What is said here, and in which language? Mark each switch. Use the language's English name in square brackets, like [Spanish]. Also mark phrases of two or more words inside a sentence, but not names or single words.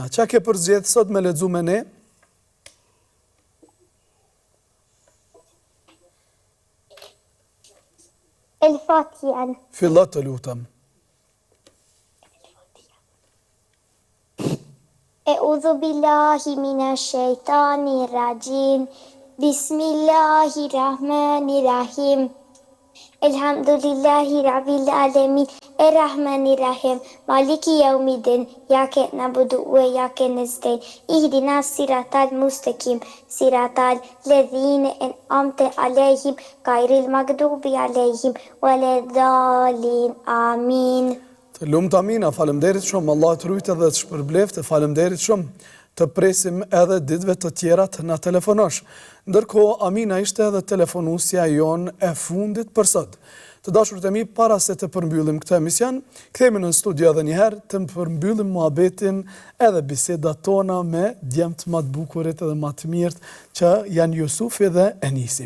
[Albanian] Qa ke përzgjedh sot me lexu me ne? El-Fatihan. Fillo të lutem. [Arabic] أعوذ بالله من الشيطان الرجيم. بسم الله الرحمن الرحيم الحمد لله رب العالمين. الرحمن الرحيم مالك يوم الدين. إياك نعبد وإياك نستعين اهدنا الصراط المستقيم. صراط الذين أنعمت عليهم غير المغضوب عليهم ولا الضالين. Amin. [Albanian] Të lumt Amina, faleminderit shumë, Allah të rujtë dhe të shpërbleft, faleminderit shumë, të presim edhe ditëve të tjera të na telefonosh. Ndërkohë, Amina ishte edhe telefonusja jon e fundit për sot. Të dashurët e mi, para se të përmbyllim këtë emision, kthehemi në studio edhe njëherë të përmbyllim muhabetin edhe bisedat tona me djemtë më të bukurit edhe më të mirët që janë Jusufi dhe Enisi.